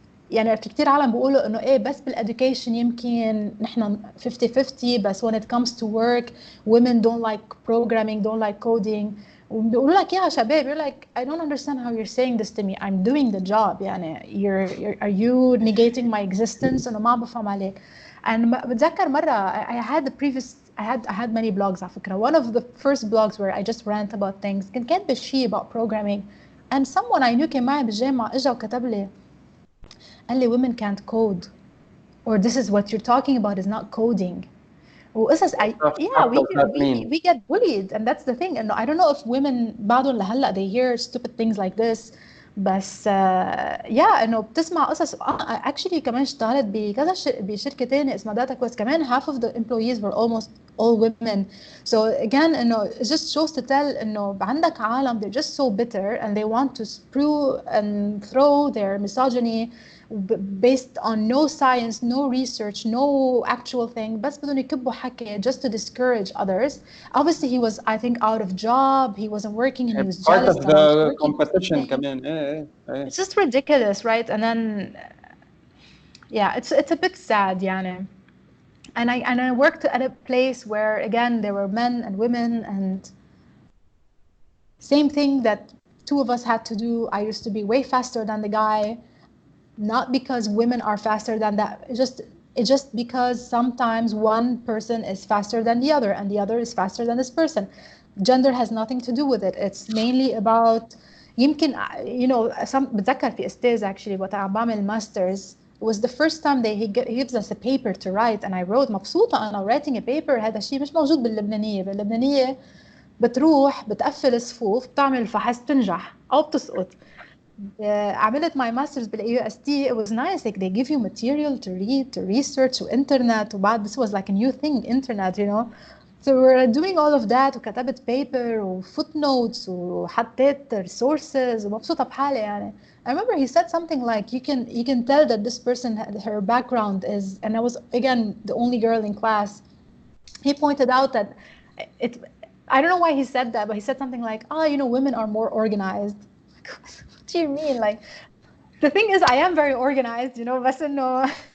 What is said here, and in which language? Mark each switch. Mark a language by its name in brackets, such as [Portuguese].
[Arabic] يعني في كتير عالم بيقولوا إنه بس بالeducation يمكن نحن 50-50. [English] بس when it comes to work, women don't like programming, don't like coding. [Arabic] وبيقولوا لك يا شباب, [English] you're like, I don't understand how you're saying this to me. I'm doing the job. [Arabic] يعني [English] are you negating my existence? [Arabic] إنه ما بفهم عليك. [English] And [Arabic] بتذكر مرة [English] I had many blogs [Arabic] على فكرة. [English] One of the first blogs where I just rant about things [Arabic] كانت بشي [English] about programming, and someone I knew [Arabic] كان معي بالجامعة اجا وكتب لي قال لي [English] women can't code, or this is what you're talking about is not coding. [Arabic] وقصص [English] we get bullied, and that's the thing. I don't know if women [Arabic] بعضهم لهلا [English] they hear stupid things like this. [Arabic] بس انه بتسمع قصص. [English] actually [Arabic] كمان اشتغلت بكذا بشركه ثانيه اسمها DecafQuest. كمان [English] half of the employees were almost all women. So again [Arabic] انه [English] it just shows to tell [Arabic] انه عندك عالم [English] they're just so bitter and they want to spew and throw their misogyny based on no science, no research, no actual thing. [Arabic] بس بدهم يكبوا حكي [English] just to discourage others. Obviously he was, I think, out of job. He wasn't working and he was part jealous of the competition [Arabic] كمان. [English] It's just ridiculous, right? And then it's a bit sad [Arabic] يعني. [English] And I worked at a place where again there were men and women, and same thing that two of us had to do. I used to be way faster than the guy. Not because women are faster than that. It's just because sometimes one person is faster than the other and the other is faster than this person. Gender has nothing to do with it. It's mainly about [Arabic] يمكن بتذكر في استاذ [English] actually [Arabic] وقت عم بعمل masters. [English] It was the first time he gives us a paper to write, and I wrote. [Arabic] مبسوطة أنا [English] writing a paper. [Arabic] هذا الشيء مش موجود باللبنانية بتروح بتقفل الصفوف بتعمل فحص بتنجح أو بتسقط. عملت [English] my masters بالAUST. It was nice, like they give you material to read, to research, وإنترنت. [Arabic] وبعد [English] this was like a new thing, internet, So we're doing all of that. [Arabic] وكتبت paper وfootnotes وحطيت resources ومبسوطة بحالي يعني. [English] I remember he said something like, you can tell that this person, her background is, and I was again the only girl in class. He pointed out that I don't know why he said that, but he said something like, women are more organized. What do you mean? Like, the thing is, I am very organized, [Arabic] بس إنه